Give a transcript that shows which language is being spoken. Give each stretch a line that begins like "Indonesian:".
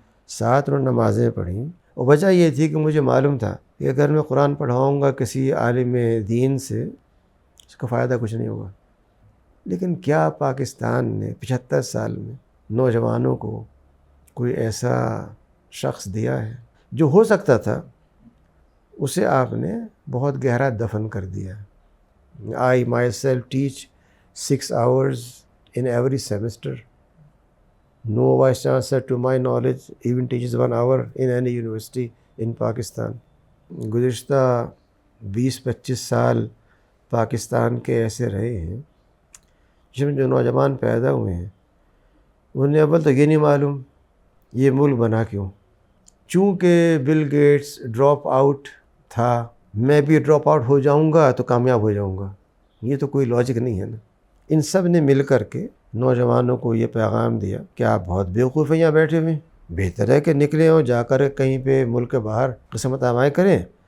Urdu: ساتھ انہوں نے نمازیں پڑھیں۔ اور وجہ یہ تھی کہ مجھے معلوم تھا کہ اگر میں قرآن پڑھاؤں گا کسی عالم دین سے، اس کا فائدہ کچھ نہیں ہوگا۔ لیکن کیا پاکستان نے 75 سال میں نوجوانوں کو کوئی ایسا شخص دیا ہے جو ہو سکتا تھا، اسے آپ نے بہت گہرا دفن کر دیا۔
English: I myself teach 6 hours in every semester. No vice chancellor to my knowledge even teaches 1 hour in any university in Pakistan.
Urdu: گزشتہ 20-25 سال پاکستان کے ایسے رہے ہیں جس میں جو نوجوان پیدا ہوئے ہیں انہیں اول تو یہ نہیں معلوم یہ ملک بنا کیوں۔ چونکہ بل گیٹس ڈراپ آؤٹ تھا، میں بھی ڈراپ آؤٹ ہو جاؤں گا تو کامیاب ہو جاؤں گا، یہ تو کوئی لاجک نہیں ہے نا۔ ان سب نے مل کر کے نوجوانوں کو یہ پیغام دیا کہ آپ بہت بیوقوف ہیں یہاں بیٹھے ہوئے، بہتر ہے کہ نکلیں اور جا کر کہیں پہ ملک کے باہر قسمت آمائیں کریں،